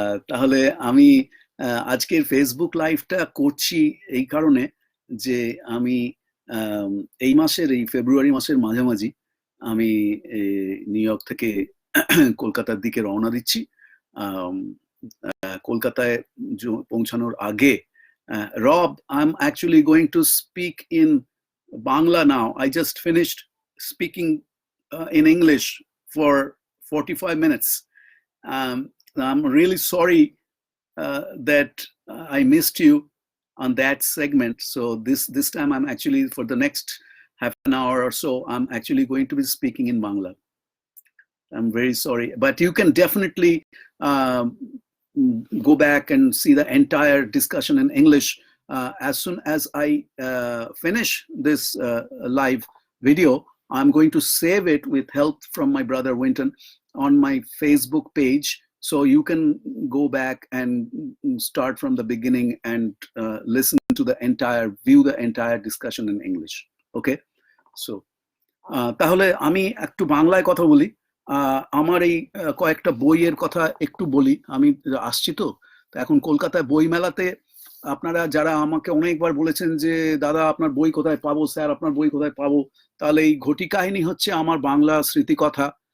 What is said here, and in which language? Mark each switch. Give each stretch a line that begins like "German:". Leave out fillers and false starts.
Bangla: তাহলে আমি আজকের ফেসবুক লাইভটা করছি এই কারণে যে আমি এই মাসের, এই ফেব্রুয়ারি মাসের মাঝামাঝি আমি নিউ ইয়র্ক থেকে কলকাতার দিকে রওনা দিচ্ছি। কলকাতায় পৌঁছানোর আগে,
English: Rob, I'm actually going to speak in Bangla now. I just finished speaking in English for 45 minutes. I'm really sorry that I missed you on that segment. So this time I'm actually, for the next half an hour or so, I'm actually going to be speaking in Bangla. I'm very sorry, but you can definitely go back and see the entire discussion in English as soon as I finish this live video. I'm going to save it with help from my brother Winton on my Facebook page, so you can go back and start from the beginning and listen to view the entire discussion in English. Okay, so
Bangla: তাহলে আমি একটু বাংলায় কথা বলি। আমার এই কয়েকটা বইয়ের কথা একটু বলি। আমি আসছি তো এখন কলকাতায় বই মেলাতে। আপনারা যারা আমাকে অনেকবার বলেছেন যে দাদা আপনার বই কোথায় পাবো, স্যার আপনার বই কোথায় পাবো, তাহলে এই ঘটি কাহিনী হচ্ছে আমার বাংলা স্মৃতিকথা।